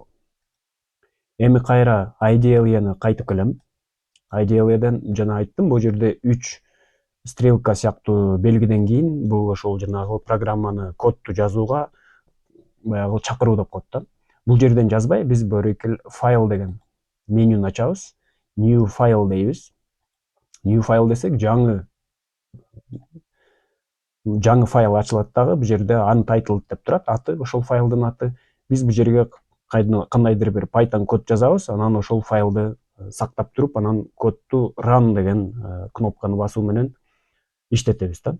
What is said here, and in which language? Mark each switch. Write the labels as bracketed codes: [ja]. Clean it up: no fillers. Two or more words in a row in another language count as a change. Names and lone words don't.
[ky] Эми кайра IDLE'ни кайтып келем. IDLE'ден жана айттым, бул жерде 3 стрелка сыяктуу белгиден кийин бул ошол жанагы программаны, кодду жазууга баягы чакыруу деп коет да. Бул жерден жазбай, биз бөрөкөл файл деген менюну ачабыз. [en] New file [ky] дейбиз. [en] New file [ky] десек, жаңы файл ачылат дагы. Бул жерде untitled деп турат, аты, ошол файлдын аты. Биз бул жерге кандайдыр бир Python код жазабыз, анан ошол файлды сактап туруп, анан кодду run деген кнопканы басуу менен иштетебиз да.